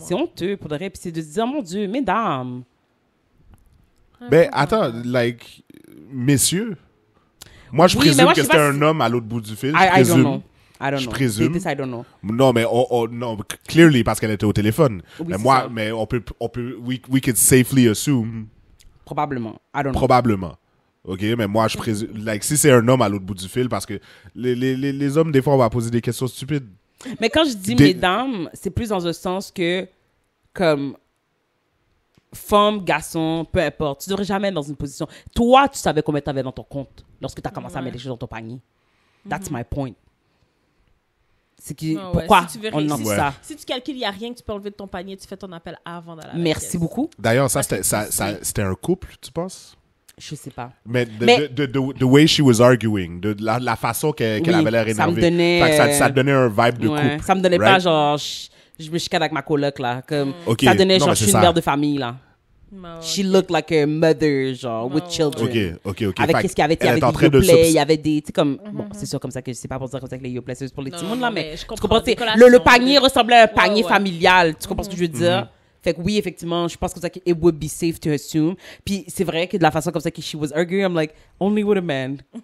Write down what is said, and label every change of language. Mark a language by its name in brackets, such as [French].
[French] C'est honteux, pour de vrai, puis c'est de se dire, mon Dieu, mesdames. Ben, attends, like, messieurs... Moi, je présume que c'était un homme à l'autre bout du fil. [English] I don't know. [French] Je présume. [English] I don't know. [French] Non, mais non, clearly, parce qu'elle était au téléphone. Oui, mais on peut, [English] we could safely assume. Probablement. I don't know. [French] Probablement. OK, mais moi, je présume, like, si c'est un homme à l'autre bout du fil, parce que les hommes, des fois, on va poser des questions stupides. Mais quand je dis mesdames, c'est plus dans un sens que, comme, femme, garçon, peu importe, tu devrais jamais être dans une position. Toi, tu savais combien tu avais dans ton compte lorsque tu as commencé à mettre les choses dans ton panier. [English] That's my point. [French] C'est que, pourquoi on en dit ça? Si tu calcules, il n'y a rien que tu peux enlever de ton panier, tu fais ton appel avant d'aller à la Merci beaucoup. D'ailleurs, c'était un couple, tu penses? Je sais pas. Mais [English] the way she was arguing, [French] la façon qu'elle avait l'air énervée, ça donnait un vibe de couple. Ça me donnait pas genre... Je me chicane avec ma coloc, là. Comme, ça donnait genre, je suis une mère de famille, là. [English] She looked like a mother, genre, with children. OK. [French] Avec qu'est-ce qu'il y avait, il y avait des Yoplait, il y avait des, tu sais, comme, bon, c'est sûr comme ça que c'est pas pour dire comme ça que les Yoplait, c'est pour les petits mondes, là, mais tu comprends, le panier ressemblait à un panier familial, tu comprends ce que je veux dire? Fait que oui, effectivement, je pense comme ça que [English] it would be safe to assume. [French] Puis c'est vrai que de la façon comme ça que [English] she was arguing, I'm like, only with a man